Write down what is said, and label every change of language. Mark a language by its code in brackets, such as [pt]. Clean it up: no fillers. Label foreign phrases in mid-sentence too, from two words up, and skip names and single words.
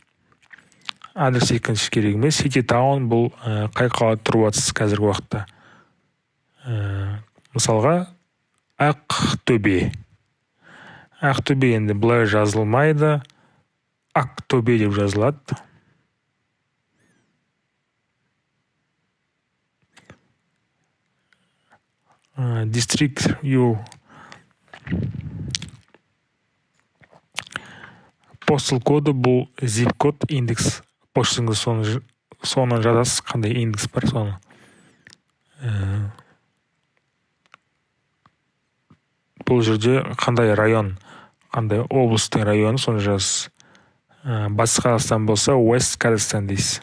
[kk] Адрес екінші керек емес. [en] City Town [kk] бұл қай қалада тұрып жатсыз қазіргі уақытта. Мысалға Ақтөбе. Ақтөбе енді бұлай жазылмайды. Ақтөбе деп жазылады. [en] District you. [kk] Postal коды бұл zip код, индекс. Почтаңыз соны жазасыз, қандай индекс бар соны. Бұл жерде қандай район, қандай облыстың районы соны жазасыз. Батыс Қазақстан болса West Қазақстан дейсіз.